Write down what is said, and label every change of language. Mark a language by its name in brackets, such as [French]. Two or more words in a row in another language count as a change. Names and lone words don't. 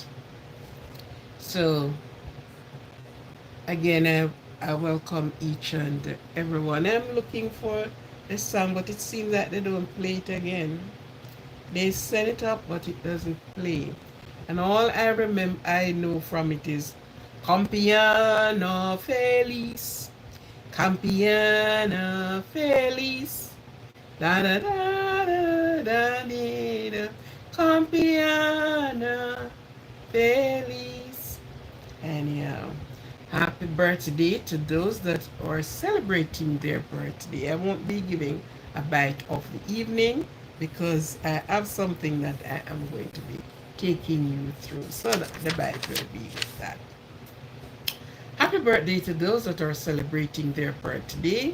[English] So, again, I welcome each and everyone. I'm looking for a song, but it seems that they don't play it again. They set it up, but it doesn't play. And all I know from it is [Spanish] Campiano Feliz, Campiano Feliz, [English] da da da da da da, [Spanish] Campiano Feliz. [English] Anyhow, happy birthday to those that are celebrating their birthday. I won't be giving a bite of the evening because I have something that I am going to be taking you through. So the bite will be with that. Happy birthday to those that are celebrating their birthday.